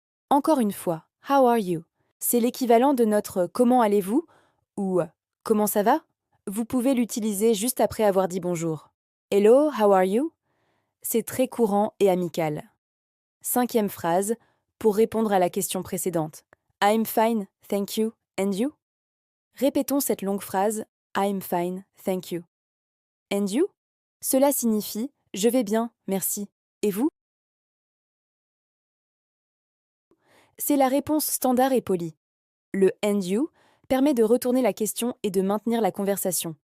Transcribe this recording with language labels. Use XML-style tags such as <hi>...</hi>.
<fr>Encore une fois,</fr> <en>how are you?</en> <fr>C'est l'équivalent de notre comment allez-vous ou comment ça va? Vous pouvez l'utiliser juste après avoir dit bonjour.</fr> <en>Hello, how are you?</en> <fr>C'est très courant et amical. Cinquième phrase, pour répondre à la question précédente.</fr> <en>I'm fine, thank you, and you?</en> <fr>Répétons cette longue phrase.</fr> <en>I'm fine, thank you. And you?</en> <fr>Cela signifie je vais bien, merci. Et vous? C'est la réponse standard et polie. Le and you permet de retourner la question et de maintenir la conversation.</fr>